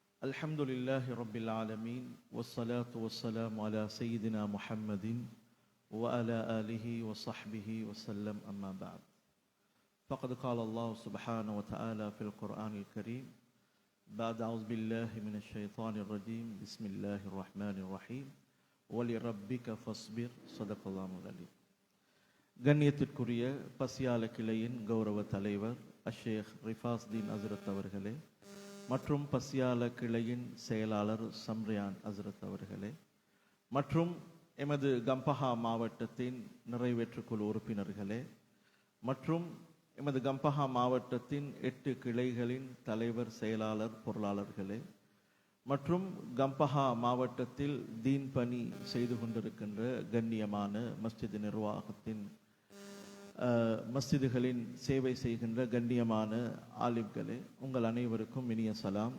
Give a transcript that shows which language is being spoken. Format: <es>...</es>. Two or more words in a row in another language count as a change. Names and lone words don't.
<ar>الحمد لله رب العالمين والصلاة والسلام على سيدنا محمد وعلى آله وصحبه وسلم أما بعد فقد قال الله سبحانه وتعالى في القرآن الكريم بعد أعوذ بالله من الشيطان الرجيم بسم الله الرحمن الرحيم ولربك فاصبر صدق الله العليم</ar> <ta>கண்ணியத்திற்குரிய பசியால கிளையின் கௌரவ தலைவர் அஷேக் ரிஃபாஸ்தீன் ஹஸ்ரத் அவர்களே மற்றும் பசியால கிளையின் செயலாளர் சம்ரியான் ஹஸ்ரத் அவர்களே மற்றும் எமது கம்பஹா மாவட்டத்தின் நிறைவேற்றுக்குழு உறுப்பினர்களே மற்றும் எமது கம்பஹா மாவட்டத்தின் 8 கிளைகளின் தலைவர் செயலாளர் பொருளாளர்களே மற்றும் கம்பஹா மாவட்டத்தில் தீன் பணி செய்து கொண்டிருக்கின்ற கண்ணியமான மஸ்ஜித் நிர்வாகத்தின் மஸ்ஜிதுகளின் சேவை செய்கின்ற கண்ணியமான ஆலிம்களே, உங்கள் அனைவருக்கும் இனிய சலாம்.</ta>